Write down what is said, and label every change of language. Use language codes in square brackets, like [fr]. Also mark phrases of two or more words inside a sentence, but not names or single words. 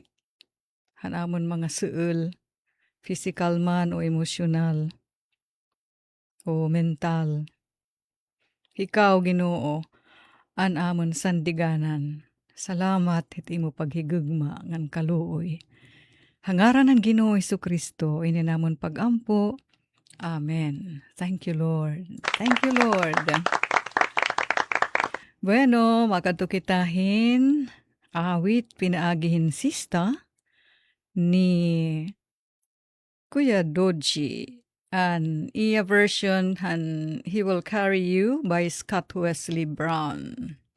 [war] Hanamon mga suul, physical man o emosyonal o mental. Ikaw Ginoo an amon sandiganan. Salamat hit imo paghigugma ngan kaluoy. Hangaran ng Ginoo Jesucristo ininamon pagampo. [en] Amen. Thank you Lord. Thank you Lord. [war] Bueno, makatukitahin awit pinaagihin sista ni Kuya Doji. An iya version han He Will Carry You by Scott Wesley Brown.